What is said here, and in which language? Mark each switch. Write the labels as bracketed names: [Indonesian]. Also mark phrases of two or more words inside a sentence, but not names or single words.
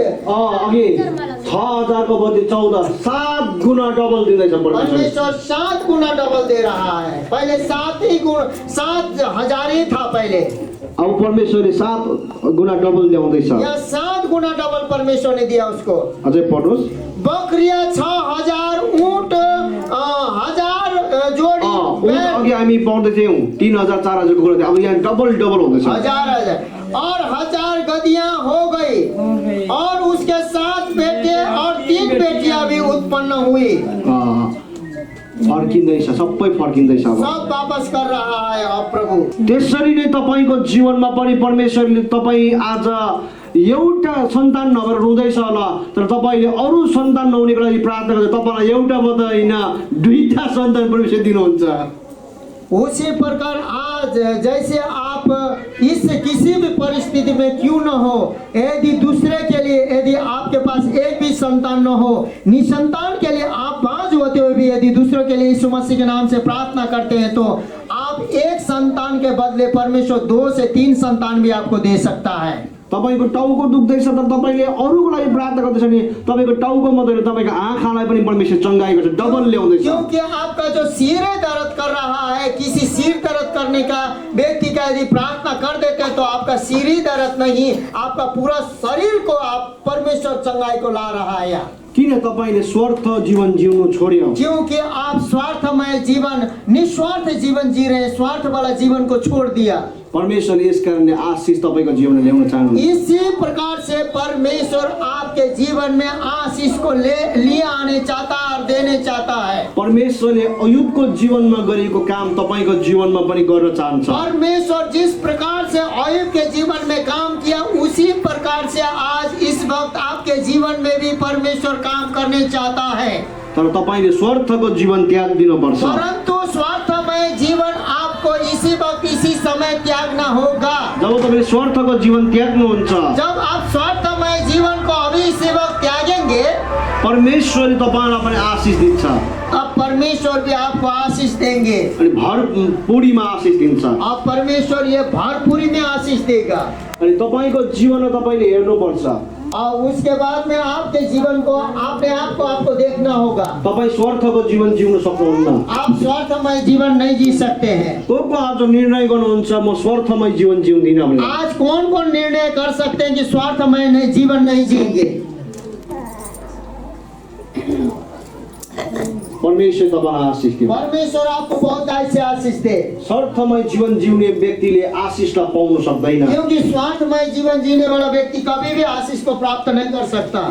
[Nepali] अघि 6,000 को बदली 14 7 गुना डबल दिँदैछ [Hindi] परमेश्वर 7 गुना डबल दे रहा है। पहले 7,000 ही था पहले, [Nepali] अब परमेश्वरले 7 गुना डबल ल्याउँदैछ। [Hindi] या 7 गुना डबल परमेश्वर ने दिया उसको। [Nepali] अझै पढ्नुहोस्। [Hindi] बकरिया 6,000, ऊंट 1,000 जोड़ी, [Nepali] अघि हामी पढ्दै थियौँ 3,000 4,000 को कुरा, अब यहाँ डबल हुँदैछ। [Hindi] 1,000 और 1,000 गदियां हो गई और उसके 7 बेटे और 3 बेटियां भी उत्पन्न हुई। [Nepali] फर्किँदैछ, सबै फर्किँदैछ। [Hindi] सब वापस कर रहा है अब प्रभु। [Nepali] त्यसरी नै तपाईको जीवनमा पनि परमेश्वरले तपाईँ आज एउटा सन्तान नभएर रुँदैछ होला, तर तपाईँले अरू सन्तान नहुनेको लागि प्रार्थना गर्दा तपाईँलाई एउटा मात्र होइन 2टा सन्तान परमेश्वर दिनुहुन्छ। [Hindi] उसी प्रकार आज जैसे आप इस किसी भी परिस्थिति में क्यों न हो, यदि दूसरे के लिए यदि आपके पास एक भी संतान न हो, निसंतान के लिए आप बाँझ होते हुए भी यदि दूसरों के लिए यीशु मसीह के नाम से प्रार्थना करते हैं तो आप एक संतान के बदले परमेश्वर 2 से 3 संतान भी आपको दे सकता है। [Nepali] तपाईँको टाउको दुख्दैछ तर तपाईँले अरूको लागि प्रार्थना गर्दैछ भने तपाईँको टाउको मात्रै होइन तपाईँको आँखालाई पनि परमेश्वर चङ्गाई गर्छ, डबल ल्याउँदैछ। [Hindi] क्योंकि आपका जो सिर दर्द कर रहा है, किसी सिर दर्द करने का व्यक्ति का यदि प्रार्थना कर देते हैं तो आपका सिर ही दर्द नहीं, आपका पूरा शरीर को आप परमेश्वर चंगाई को ला रहा है। [Nepali] किन तपाईँले स्वार्थ जीवन जिउनु छोड्यो? [Hindi] क्योंकि आप स्वार्थमय जीवन, निस्वार्थ जीवन जी रहे हैं, स्वार्थ वाला जीवन को छोड़ दिया। [Nepali] परमेश्वरले यस कारणले आशिष तपाईँको जीवनमा ल्याउन चाहनुहुन्छ। [Hindi] इसी प्रकार से परमेश्वर आपके जीवन में आशीष को लिए आने चाहता और देने चाहता है। [Nepali] परमेश्वरले अयुबको जीवनमा गरेको काम तपाईँको जीवनमा पनि गर्न चाहन्छ। [Hindi] परमेश्वर जिस प्रकार से अयुब के जीवन में काम किया, उसी प्रकार से आज इस वक्त आपके जीवन में भी परमेश्वर काम करने चाहता है। [Nepali] तर तपाईँले स्वार्थको जीवन त्याग दिनुपर्छ। [Hindi] परंतु स्वार्थमय जीवन आपको इसी वक्त इसी समय त्यागना होगा। [Nepali] जब तपाईँले स्वार्थको जीवन त्याग्नुहुन्छ, [Hindi] जब आप स्वार्थमय जीवन को अभी इसी वक्त त्यागेंगे, [Nepali] परमेश्वरले तपाईँलाई पनि आशिष दिन्छ [Hindi] अब परमेश्वर भी आपको आशीष देंगे। [Nepali] अनि भरपूरीमा आशिष दिन्छ। [Hindi] अब परमेश्वर ये भरपूरी में आशीष देगा। [Nepali] अनि तपाईँको जीवनमा तपाईँले हेर्नुपर्छ। [Hindi] और उसके बाद में आपके जीवन को अपने आप को आपको देखना होगा। [Nepali] तपाईँ स्वार्थको जीवन जिउन सक्नुहुन्न। [Hindi] आप स्वार्थमय जीवन नहीं जी सकते हैं। [Nepali] को आज निर्णय गर्नुहुन्छ म स्वार्थमय जीवन जिउँदिन भने? [Hindi] आज कौन कौन निर्णय कर सकते हैं कि स्वार्थमय जीवन नहीं जिएंगे? [Nepali] परमेश्वर तपाईँलाई आशिष दिन्छ। [Hindi] परमेश्वर आपको बहुत ऐसे आशीष दे। [Nepali] स्वार्थमय जीवन जिउने व्यक्तिले आशिषलाई पाउन सक्दैन। [Hindi] क्योंकि स्वार्थमय जीवन जीने वाला व्यक्ति कभी भी आशीष को प्राप्त नहीं कर सकता।